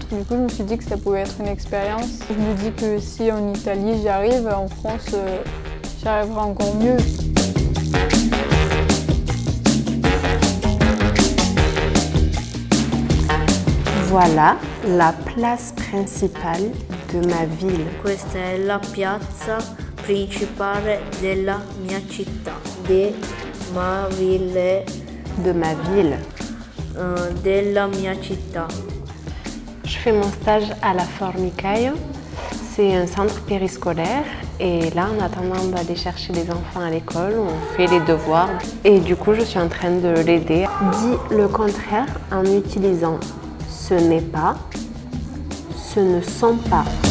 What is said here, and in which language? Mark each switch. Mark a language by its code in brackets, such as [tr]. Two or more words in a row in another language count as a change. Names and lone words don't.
[fr] Du coup, je me suis dit que ça pouvait être une expérience. Je me dis que si en Italie j'y arrive, en France, j'y arriverai encore mieux. Voilà la place principale de ma ville. [it] Questa è la piazza principale della mia città. [fr] De ma ville. De ma ville. [it] Della mia città. [fr] Je fais mon stage à la Formicaio. C'est un centre périscolaire et là, en attendant d'aller chercher les enfants à l'école, on fait les devoirs et du coup, je suis en train de l'aider. Dis le contraire en utilisant ce n'est pas, ce ne sont pas.